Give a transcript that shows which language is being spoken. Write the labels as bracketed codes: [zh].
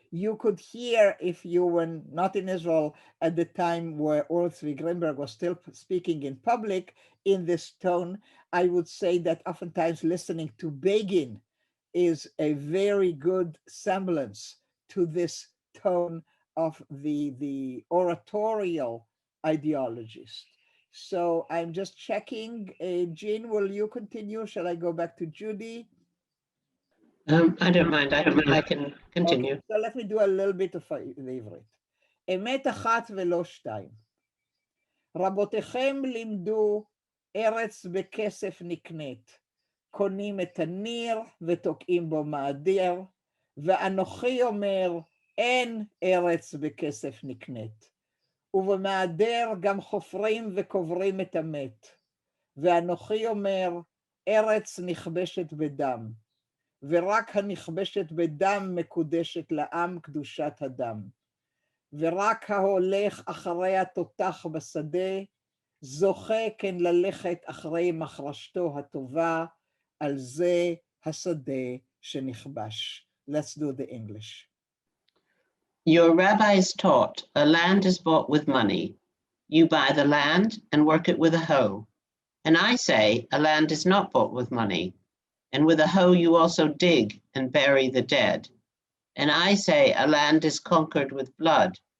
[en] You could hear, if you were not in Israel at the time where Uri Zvi Greenberg was still speaking in public in this tone, I would say that oftentimes listening to Begin is a very good semblance to this tone of the oratorial ideologist. So I'm just checking. Jean, will you continue? Shall I go back to Judy? I don't mind. I can continue. Okay, so let me do a little bit of the עברית. [he] אמת אחת ולא שתיים. רבותיכם לימדו ארץ בכסף נקנית. קונים את הניר ותוקעים בו מאדיר, ואנוכי אומר, אין ארץ בכסף נקנית. ובמאדר גם חופרים וקוברים את המת. ואנוכי אומר, ארץ נכבשת בדם. ורק הנכבשת בדם מקודשת לעם קדושת הדם. ורק ההולך אחרי התותח בשדה, זוכה כן ללכת אחרי מחרשתו הטובה, על זה השדה שנכבש. [en] Let's do the English. Your rabbis taught a land is bought with money. You buy the land and work it with a hoe. And I say a land is not bought with money. And with a hoe you also dig and bury the dead. And I say a land is conquered with blood.